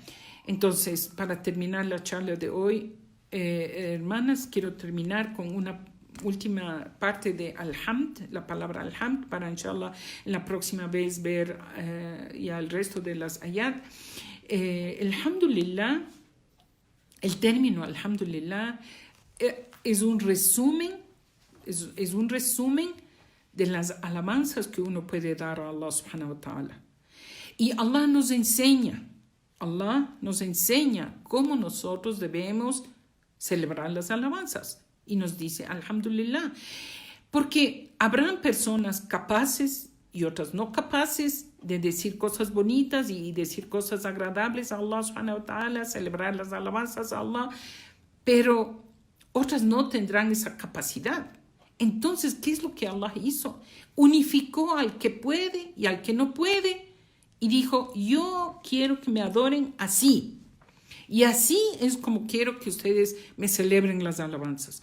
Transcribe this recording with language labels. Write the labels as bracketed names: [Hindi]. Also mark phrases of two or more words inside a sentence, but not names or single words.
[Spanish] Entonces, para terminar la charla de hoy, hermanas, quiero terminar con una última parte de Alhamd, la palabra Alhamd, para inshallah en la próxima vez ver ya el resto de las ayat. Alhamdulillah, el término Alhamdulillah es un resumen de las alabanzas que uno puede dar a Allah subhanahu wa ta'ala. Y Allah nos enseña cómo nosotros debemos celebrar las alabanzas. Y nos dice, alhamdulillah, porque habrán personas capaces y otras no capaces de decir cosas bonitas y decir cosas agradables a [Arabic] الله سبحانه وتعالى, [Spanish] celebrar las alabanzas a Allah, pero otras no tendrán esa capacidad. Entonces, ¿qué es lo que Allah hizo? Unificó al que puede y al que no puede y dijo, yo quiero que me adoren así. Y así es como quiero que ustedes me celebren las alabanzas.